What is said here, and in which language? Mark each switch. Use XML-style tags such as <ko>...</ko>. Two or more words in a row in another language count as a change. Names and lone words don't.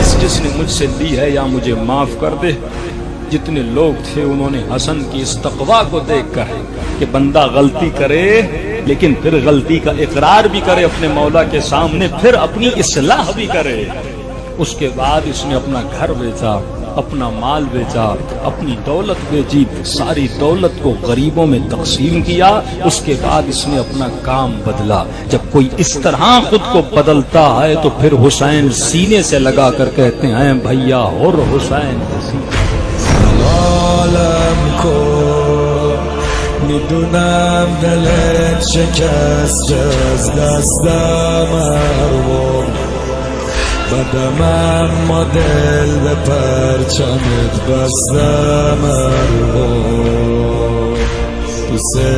<ur>جس نے مجھ سے لی ہے یا مجھے معاف کر دے۔ جتنے لوگ تھے انہوں نے حسن کی اس تقویٰ کو دیکھ کر کہ بندہ غلطی کرے لیکن پھر غلطی کا اقرار بھی کرے اپنے مولا کے سامنے، پھر اپنی اصلاح بھی کرے، اس کے بعد اس نے اپنا گھر بیچا، اپنا مال بیچا، اپنی دولت بیچی، ساری دولت کو غریبوں میں تقسیم کیا، اس کے بعد اس نے اپنا کام بدلا۔ جب کوئی اس طرح خود کو بدلتا ہے تو پھر حسین سینے سے لگا کر کہتے ہیں بھیا اور حسین</ur> <fa>عالم کو میدونم دلت شکست از دستم ارو بدم اما دل به پرچمت بستم ارو دوست</fa>